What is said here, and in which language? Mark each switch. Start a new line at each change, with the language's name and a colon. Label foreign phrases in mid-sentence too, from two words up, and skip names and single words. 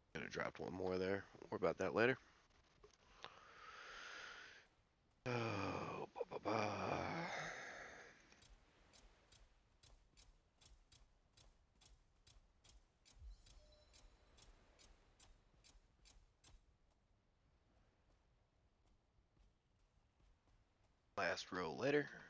English: dropped one more there. More about that later. Oh, ba, ba, ba. Last row later.